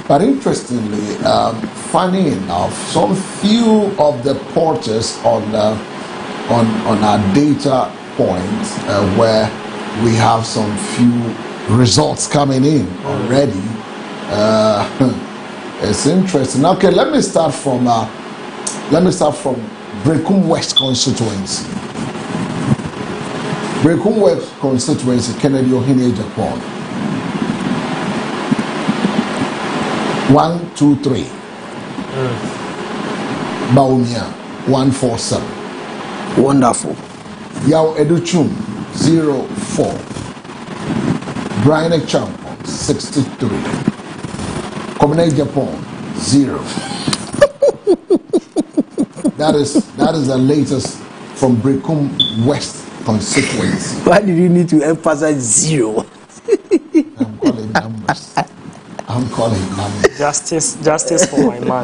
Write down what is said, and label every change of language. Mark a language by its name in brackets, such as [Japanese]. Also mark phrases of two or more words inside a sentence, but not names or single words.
[English] But interestingly, funny enough, some few of the portals on our data points where we have some few results coming in already. It's interesting. Okay, let me start from Brekum West constituency. Brekum West constituency, Kennedy Ohene Japan. 1, 2, 3. Baumia 147. Wonderful. Yao Educhum 04. Brian Champon 63. Komene Japan 0. That is the latest from Brekum West constituency. Why did you need to emphasize 0? I'm calling numbers. Justice for my man.